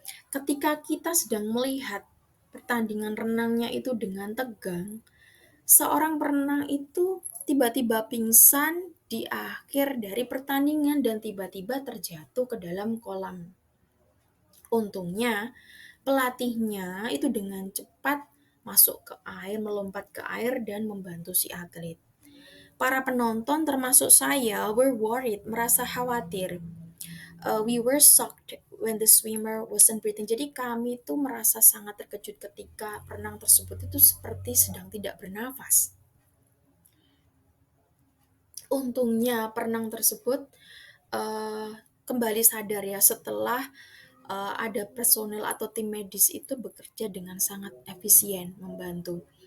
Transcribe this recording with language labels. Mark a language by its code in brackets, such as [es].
[id] Ketika kita sedang melihat pertandingan renangnya itu dengan tegang, seorang perenang itu tiba-tiba pingsan di akhir dari pertandingan dan tiba-tiba terjatuh ke dalam kolam. Untungnya, pelatihnya itu dengan cepat masuk ke air, melompat ke air dan membantu si atlet. Para penonton termasuk saya [en] were worried, [id] merasa khawatir. [en] We were shocked when the swimmer wasn't breathing. [id] Jadi kami tuh merasa sangat terkejut ketika perenang tersebut itu seperti sedang tidak bernafas. Untungnya perenang tersebut kembali sadar ya setelah ada personel atau tim medis itu bekerja dengan sangat efisien membantu.